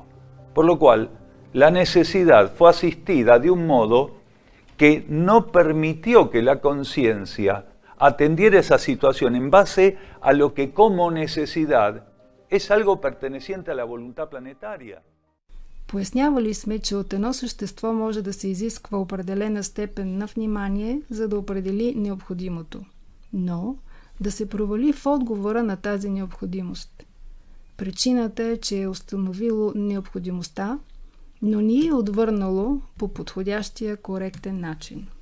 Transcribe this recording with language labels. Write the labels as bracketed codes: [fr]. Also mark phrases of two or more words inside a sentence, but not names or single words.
[es] Por lo cual, la necesidad fue asistida de un modo que no permitió que la conciencia atendiera esa situación en base a lo que como necesidad es algo perteneciente a la voluntad planetaria. [bg] Пояснявали сме, че от едно същество може да се изисква определена степен на внимание, за да определи необходимото, но да се провали в отговора на тази необходимост. Причината е, че е установило необходимостта, но ни е отвърнало по подходящия коректен начин.